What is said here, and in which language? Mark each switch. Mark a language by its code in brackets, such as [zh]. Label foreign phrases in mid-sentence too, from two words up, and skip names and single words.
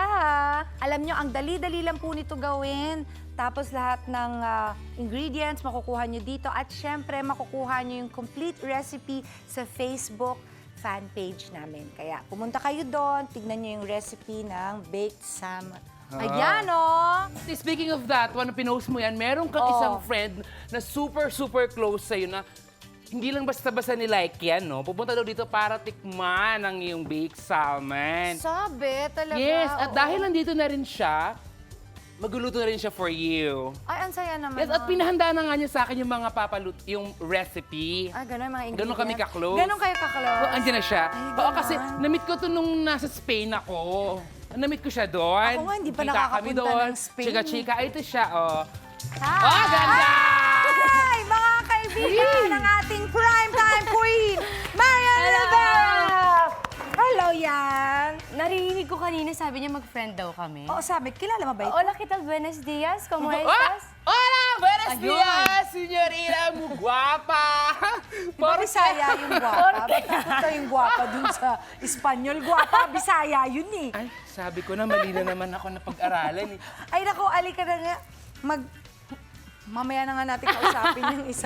[tl] Alam nyo, ang dali-dali lang po nito gawin. Tapos lahat ng ingredients makukuha nyo dito. At syempre, makukuha nyo yung complete recipe sa Facebook fan page namin. Kaya pumunta kayo doon, tignan nyo yung recipe ng baked salmon. Ayan, oh! [en] Speaking of that, [tl] when pinost mo yan, meron kang isang friend na super close sa'yo na hindi lang basta-basta ni-like yan, no? Pupunta daw dito para tikman ang iyong baked salmon. Sabi, talaga. Yes, at oo. dahil nandito na rin siya, magluluto na rin siya [en] for you. [tl] Ay, ang saya naman. Yes, at pinahanda na nga niya sa akin yung mga yung recipe. Ah, ganun mga ingredients. Ganun kami ka-close. Ganun kayo ka-close. Oh, andyan na siya. Ay, Oo, ganun. kasi na-meet ko to nung nasa Spain ako. Na-meet ko siya doon. Ako nga, hindi pa Kita nakakapunta kami doon. ng Spain. Chika-chika, ito siya, oh. Hi! Oh, ganda! Hi! Mga kaibigan ng ating primetime queen, Marian Rivera! Hello, yan! Narinig ko kanina, sabi niya mag-friend daw kami. Oo, sabi, kilala mo ba ito? [es] Hola, ¿qué tal? Buenos días, ¿cómo [tl] Ah! [es] estás? Hola! Buenos [tl] Ayun. [es] días, señorita mo guapa! [tl] Diba Bisaya yung guwapa? Bakit yung guwapa dun sa Espanyol? Guwapa, Bisaya yun eh. Ay, sabi ko na, mali na naman ako na pag-aralan eh. Ay, naku, alika na nga. Mamaya na nga natin kausapin yung isa.